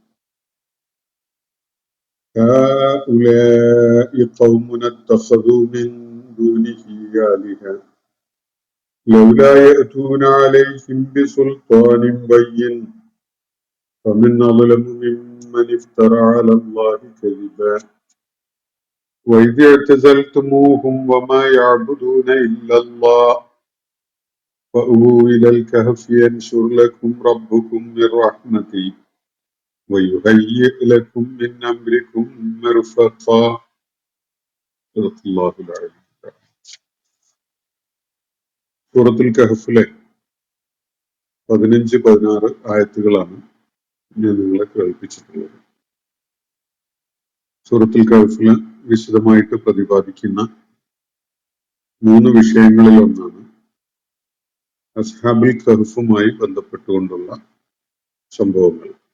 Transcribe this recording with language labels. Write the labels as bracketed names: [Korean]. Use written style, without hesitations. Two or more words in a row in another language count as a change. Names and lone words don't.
[Arabic] هؤلاء قومنا اتخذوا من دونه آلهة لولا يأتون عليهم بسلطان بين فمن أظلم ممن افترى على الله كذبا وإذ اعتزلتموهم وما يعبدون إلا الله فأووا إلى الكهف ينشر لكم ربكم من رحمته ويهيئ لكم من أمركم مرفقا. صدق الله العظيم. [Malayalam] സൂറത്തുൽ കഹഫിലെ 15-16 ആയത്തുകളാണ് ഞാൻ നിങ്ങളെ കേൾപ്പിച്ചിട്ടുള്ളത്. സൂറത്തുൽ കഹഫില് വിശദമായിട്ട് പ്രതിപാദിക്കുന്ന 3 വിഷയങ്ങളിൽ ഒന്നാണ് അസ്ഹാബുൽ കഹഫുമായി ബന്ധപ്പെട്ടുകൊണ്ടുള്ള സംഭവങ്ങൾ.